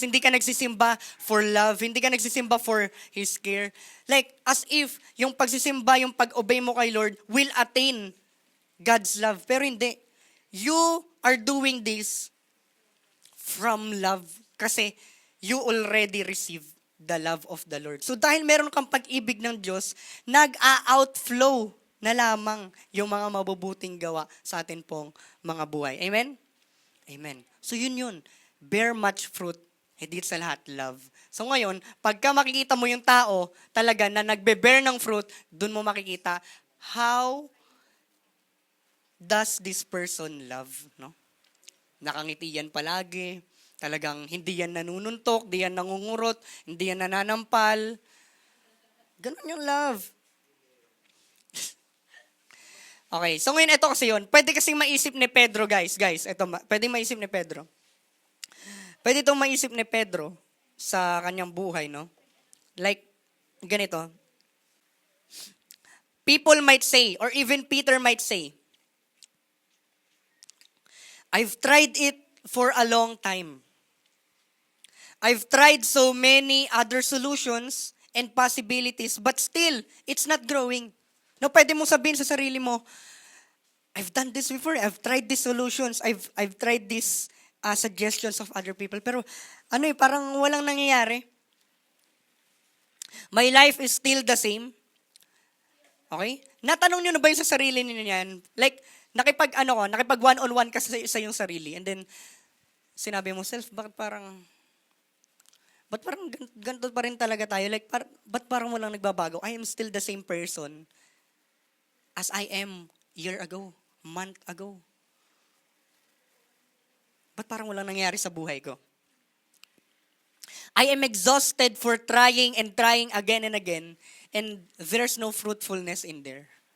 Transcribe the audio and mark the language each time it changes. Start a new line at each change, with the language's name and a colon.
Filipino: Hindi ka nagsisimba
English: for love.
Filipino: Hindi ka nagsisimba
English: for His care.
Filipino: Like, as if yung pagsisimba, yung pag-obey mo kay Lord
English: will attain God's love.
Filipino: Pero hindi.
English: You are doing this from love. Kasi you already receive the love of the Lord.
Filipino: So dahil meron kang pag-ibig ng Diyos, nag-outflow na lamang yung mga mabubuting gawa sa atin pong mga buhay.
English: Amen? Amen. So yun. Bear much fruit.
Filipino: Higit sa lahat, love. So ngayon, pagka makikita mo yung tao talaga na nagbe-bear ng fruit, dun mo makikita
English: how does this person love,
Filipino: no? Nakangiti yan palagi. Talagang hindi yan nanununtok, hindi yan nangungurot, hindi yan nananampal. Ganun yung love. Okay, so ngayon ito kasi yun. Pwede kasing maisip ni Pedro, guys. Ito, pwede maisip ni Pedro. Pwede itong maisip ni Pedro sa kanyang buhay, no? Like, ganito.
English: People might say, or even Peter might say, I've tried it for a long time. I've tried so many other solutions and possibilities, but still, it's not growing.
Filipino: No, pwede mong sabihin sa sarili mo,
English: I've done this before. I've tried these solutions. I've tried these suggestions of other people.
Filipino: Pero parang walang nangyayari.
English: My life is still the same. Okay?
Filipino: Natanong nyo na ba yung sa sarili niyo yan? Like, nakipag one-on-one ka sa yung sarili. And then, sinabi mo, bakit parang ganito pa rin talaga tayo? Like, ba't parang walang nagbabago?
English: I am still the same person as I am year ago, month ago.
Filipino: Ba't parang walang nangyari sa buhay ko?
English: I am exhausted for trying and trying again and again, and there's no fruitfulness in there.